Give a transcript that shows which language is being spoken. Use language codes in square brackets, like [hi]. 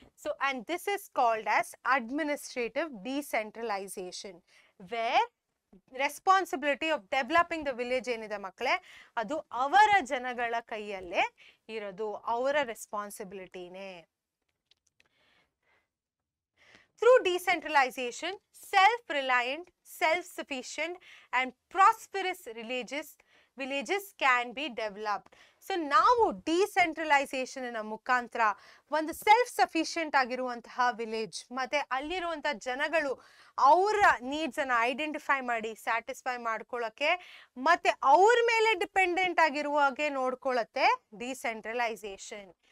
[en] so and this is called as administrative decentralisation, where responsibility of developing the village [kn] ಏನಿದೆ ಮಕ್ಕಳೇ, ಅದು ಅವರ ಜನಗಳ ಕೈಯಲ್ಲೇ ಇರೋದು, ಅವರ ರೆಸ್ಪಾನ್ಸಿಬಿಲಿಟಿನೇ. [en] Through decentralization, self-reliant, self-sufficient and prosperous villages can be developed. [kn] So ನಾವು ಡಿಸೆಂಟ್ರಲೈಸೇಷನ್ ಮುಖಾಂತರ ಒಂದು ಸೆಲ್ಫ್ ಸಫಿಷಿಯಂಟ್ ಆಗಿರುವಂತಹ ವಿಲೇಜ್, ಮತ್ತೆ ಅಲ್ಲಿರುವಂತಹ ಜನಗಳು ಅವರ ನೀಡ್ಸ್ ಅನ್ನ ಐಡೆಂಟಿಫೈ ಮಾಡಿ ಸ್ಯಾಟಿಸ್ಫೈ ಮಾಡ್ಕೊಳ್ಳೋಕೆ, ಮತ್ತೆ ಅವ್ರ ಮೇಲೆ ಡಿಪೆಂಡೆಂಟ್ ಆಗಿರುವ ಹಾಗೆ ನೋಡ್ಕೊಳ್ಳುತ್ತೆ ಡಿಸೆಂಟ್ರಲೈಸೇಷನ್.